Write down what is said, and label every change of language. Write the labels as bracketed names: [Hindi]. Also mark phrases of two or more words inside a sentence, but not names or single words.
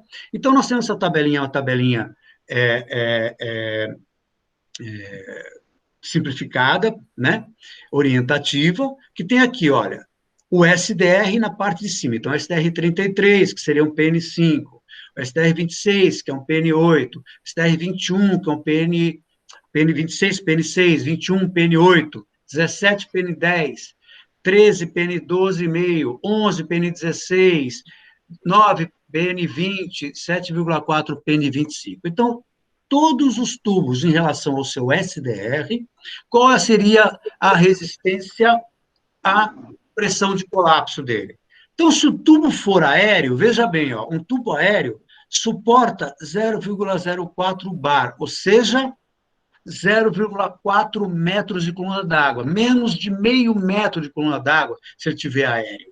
[Portuguese] Então, nós temos essa tabelinha, uma tabelinha simplificada, né? Orientativa, que tem aqui, olha, o SDR na parte de cima. Então, SDR33, que seria um PN5, o SDR26, que é um PN8, SDR21, que é um PN26, PN6, 21, PN8, 17, PN10, 13, PN12,5, 11, PN16, 9, PN20, 7,4, PN25. Então, todos os tubos em relação ao seu SDR, qual seria a resistência à pressão de colapso dele? Então, se o tubo for aéreo, veja bem, ó, um tubo aéreo suporta 0,04 bar, ou seja, 0,4 metros de coluna d'água, menos de meio metro de coluna d'água, se ele estiver aéreo.